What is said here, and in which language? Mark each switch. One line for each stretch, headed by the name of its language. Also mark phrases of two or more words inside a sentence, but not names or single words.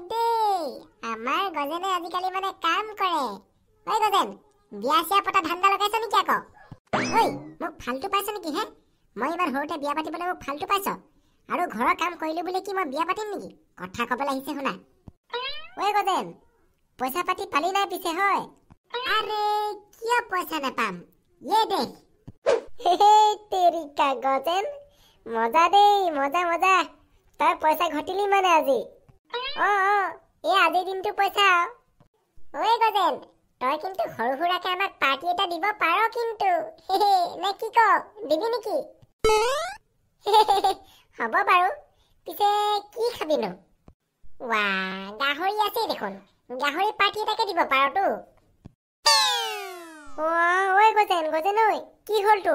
Assamese: দেই আমাৰ গজেনে আজিকালি মানে কাম কৰে ঐ গজেন বিয়া চিয়া পতা ধান্দা লগাইছ নেকি আকৌ ঐ মোক ফাল্টু পাইছ নেকি হে মই ইমান সৰুতে বিয়া পাতিবলৈ মোক ফাল্টু পাইছ আৰু ঘৰৰ কাম কৰিলো বুলি কি মই বিয়া পাতিম নেকি কথা ক'বলৈ আহিছে শুনা ঐ গজেন পইচা পাতি পালি নাই পিছে হয় আৰে কিয় পইচা নাপাম
Hindi: ये देख तेरी का गजेन मजा दे मजा
Assamese: तই পইচা ঘটিলি মানে আজি এই আজি দিনটো পইচা ওই গজেন তই কিন্তু সৰু সুৰাকে আমাক পাৰ্টি এটা দিব পাৰ কিন্তু নে কি ক দিবি নেকি হ'ব বাৰু পিছে কি খাবিনো ৱা গাহৰি আছে দেখোন গাহৰি পাৰ্টি এটাকে দিব পাৰতো ওই গজেন ঐ কি হল তোৰ